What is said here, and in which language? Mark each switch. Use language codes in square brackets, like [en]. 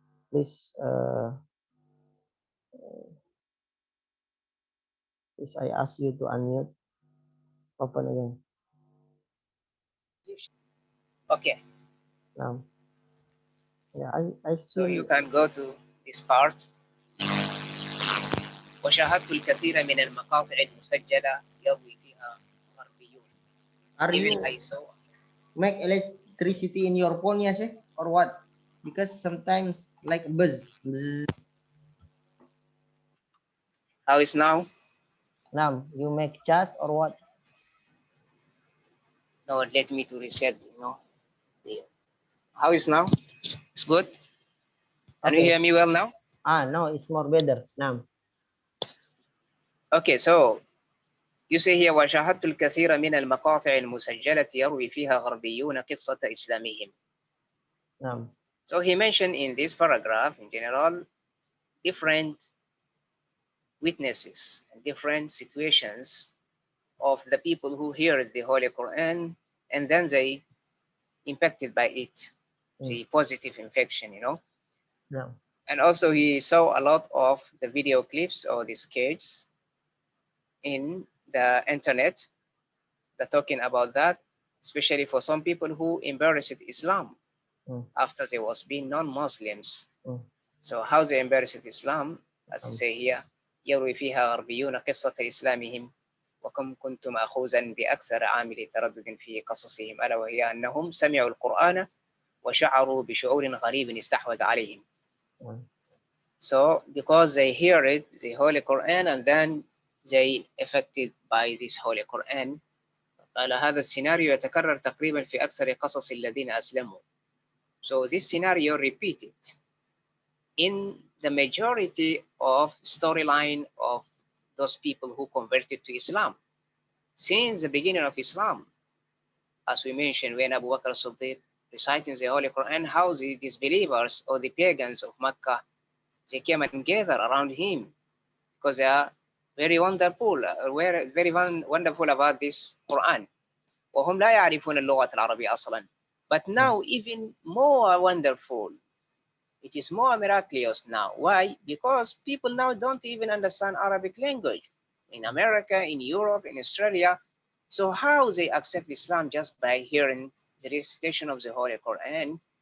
[en] Please, please, I ask you to unmute. Open again. Okay. Yeah, I still... So you can go to this part. [ar] وشاهدت الكثير من المقاطع المسجلة يروي فيها غربيون. [en] Are you make electricity in your phone, ya Syekh, or what? Because sometimes like buzz. How is now? Now you make charge or what? No, let me to reset. How is now? It's good. Can you hear me well now? No, it's more better now. Okay, so you say here [ar] وشاهدت الكثير من المقاطع المسجلة يروي فيها غربيون قصة إسلامهم. [en] So he mentioned in this paragraph in general different witnesses and different situations of the people who hear the Holy Quran and then they impacted by it, the positive infection, And also he saw a lot of the video clips or the sketches in the internet that talking about that, especially for some people who embraced Islam after they was being non-Muslims. So how they embraced Islam, as you say here, [ar] يروي فيها غربيون قصة إسلامهم وكم كنت مأخوذا بأكثر عامل تردد في قصصهم ألا وهي أنهم سمعوا القرآن وشعروا بشعور غريب استحوذ عليهم. [en] So because they hear it, the Holy Quran, and then they affected by this Holy Quran. [ar] قال هذا السيناريو يتكرر تقريبا في أكثر قصص الذين أسلموا. [en] So this scenario repeated in the majority of storyline of those people who converted to Islam. Since the beginning of Islam, as we mentioned, when Abu Bakr Siddiq reciting the Holy Quran, how the disbelievers or the pagans of Mecca, they came and gathered around him because they are very wonderful, very wonderful about this Quran. [ar] وهم لا يعرفون اللغة العربية أصلا. [en] But now even more wonderful. It is more miraculous now. Why? Because people now don't even understand Arabic language. In America, in Europe, in Australia. So how they accept Islam just by hearing the recitation of the Holy Quran